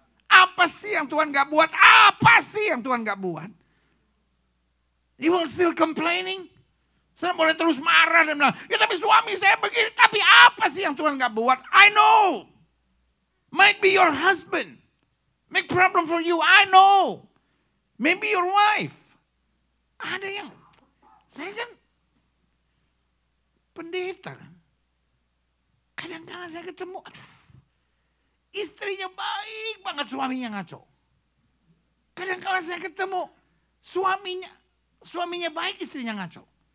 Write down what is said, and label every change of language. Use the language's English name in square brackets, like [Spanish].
[Indonesian] Apa sih yang Tuhan gak buat? Apa sih yang Tuhan gak buat? [English] You will still complaining? [Indonesian] Saudara boleh terus marah dan bilang, ya tapi suami saya begini. Tapi apa sih yang Tuhan gak buat? [English] I know. Might be your husband. Make problem for you, I know. Maybe your wife. [Indonesian] Ada yang, saya kan pendeta kan. Kadang-kadang saya ketemu, aduh, istrinya baik banget, suaminya ngaco. Kadang-kadang saya ketemu, suaminya baik, istrinya ngaco.